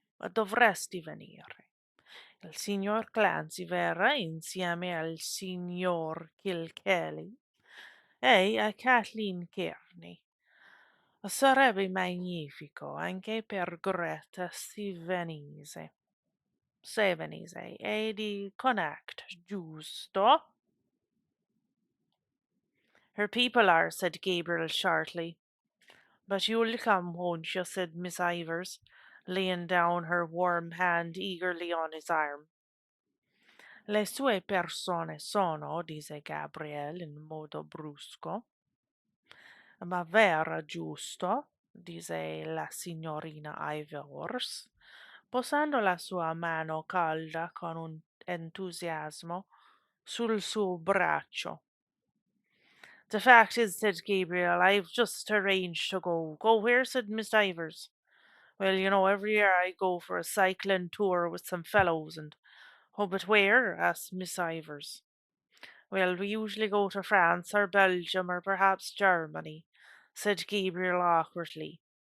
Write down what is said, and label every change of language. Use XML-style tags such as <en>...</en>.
<it>Dovresti venire. Il signor Clancy verrà insieme al signor Kilkelly e a Kathleen Kearney. Sarebbe magnifico anche per Greta se venise, e di Connacht, giusto?</it> <en>Her people are, said Gabriel shortly. But you'll come, won't you? Said Miss Ivers, laying down her warm hand eagerly on his arm.</en> <it>Le sue persone sono, disse Gabriel in modo brusco. Ma vera, giusto? Disse la signorina Ivors, posando la sua mano calda con un entusiasmo sul suo braccio.</it> <en>The fact is, said Gabriel, I've just arranged to go. Go where? Said Miss Ivers. Well, every year I go for a cycling tour with some fellows, and oh, but where? Asked Miss Ivers. Well, we usually go to France or Belgium or perhaps Germany, said Gabriel awkwardly.</en>